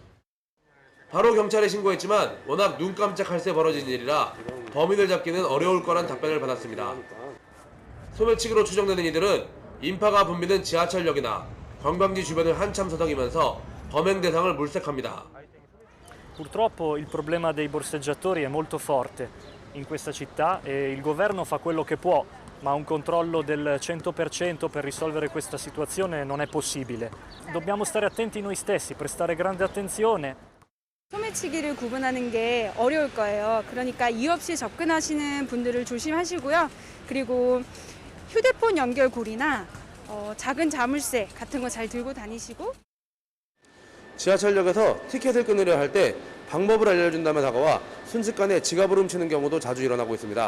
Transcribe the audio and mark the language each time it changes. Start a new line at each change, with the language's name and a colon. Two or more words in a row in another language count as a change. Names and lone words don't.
Korean: 바로 경찰에 신고했지만 워낙 눈 깜짝할 새 벌어진 일이라 범인을 잡기는 어려울 거란 답변을 받았습니다. 소매치기로 추정되는 이들은 인파가 붐비는 지하철역이나 관광지 주변을 한참 서성이면서 범행 대상을 물색합니다.
Italian: Purtroppo il problema dei borseggiatori è molto forte in questa città e il governo fa quello che può, ma un controllo del 100% per risolvere questa situazione non è possibile. Dobbiamo stare attenti noi stessi, prestare grande attenzione.
Korean: 소매치기를 구분하는 게 어려울 거예요. 그러니까 이유 없이 접근하시는 분들을 조심하시고요. 그리고 휴대폰 연결고리나 작은 자물쇠 같은 거 잘 들고 다니시고. 지하철역에서 티켓을 끊으려 할 때 방법을 알려준다며 다가와 순식간에 지갑을 훔치는 경우도 자주 일어나고 있습니다.